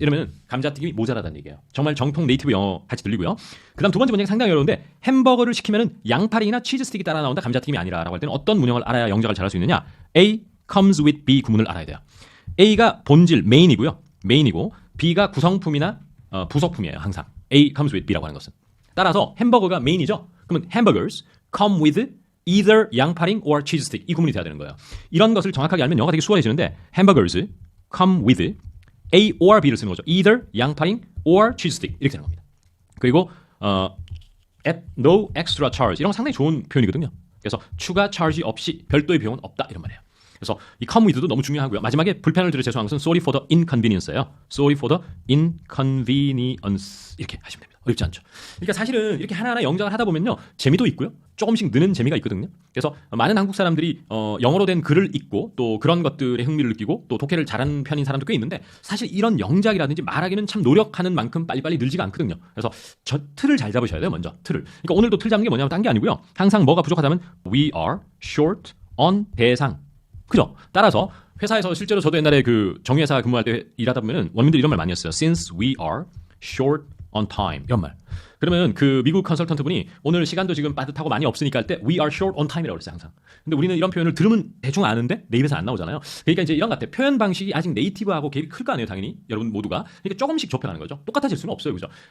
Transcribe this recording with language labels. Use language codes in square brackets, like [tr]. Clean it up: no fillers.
[ko] 이러면 감자튀김이 모자라다는 얘기예요. 정말 정통 네이티브 영어 같이 들리고요. 그 다음 두 번째 문장이 상당히 어려운데 햄버거를 시키면은 양파링이나 치즈 스틱이 따라 나온다. 감자튀김이 아니라라고 할 때는 어떤 문형을 알아야 영작을 잘할 수 있느냐? A comes with B 구문을 알아야 돼요. A가 본질 메인이고 B가 구성품이나 부속품이에요. 항상 A comes with B라고 하는 것은. 따라서 햄버거가 메인이죠. [en] 그러면 hamburgers come with either [ko] 양파링 [en] or cheese stick 이 구문이 돼야 되는 거예요. [ko] 이런 것을 정확하게 알면 영어가 되게 수월해지는데 hamburgers come with A or B를 쓰는 거죠. either 양파링 or cheese stick 이렇게 되는 겁니다. 그리고 [en] at no extra charge [ko] 이런 건 상당히 좋은 표현이거든요. 그래서 추가 charge 없이 별도의 비용은 없다 이런 말이에요. 그래서 이 come with도 너무 중요하고요. 마지막에 불편을 드려 죄송한 것은 [en] sorry for the inconvenience [ko] 예요. [en] sorry for the inconvenience 이렇게 하시면 됩니다. [ko] 어렵지 않죠. 그러니까 사실은 이렇게 하나하나 영작을 하다 보면요. 재미도 있고요. 조금씩 느는 재미가 있거든요. 그래서 많은 한국 사람들이 영어로 된 글을 읽고 또 그런 것들에 흥미를 느끼고 또 독해를 잘하는 편인 사람도 꽤 있는데 사실 이런 영작이라든지 말하기는 참 노력하는 만큼 빨리빨리 늘지가 않거든요. 그래서 저 틀을 잘 잡으셔야 돼요. 먼저 틀을. 그러니까 오늘도 틀 잡는 게 뭐냐면 딴 게 아니고요. 항상 뭐가 부족하다면 [en] we are short on [ko] 대상. 그죠? 따라서 회사에서 실제로 저도 옛날에 그 정유회사 근무할 때 일하다 보면은 원민들이 이런 말 많이 했어요. [en] Since we are short on time 이런 말. [ko] 그러면 그 미국 컨설턴트 분이 오늘 시간도 지금 빠듯하고 많이 없으니까 할 때 [en] we are short on time [ko] 이라고 그랬어요 항상. 근데 우리는 이런 표현을 들으면 대충 아는데 내 입에서 안 나오잖아요. 그러니까 이제 이런 것 같아요. 표현 방식이 아직 네이티브하고 갭이 클 거 아니에요 당연히 여러분 모두가. 그러니까 조금씩 좁혀가는 거죠. 똑같아질 수는 없어요, 그죠?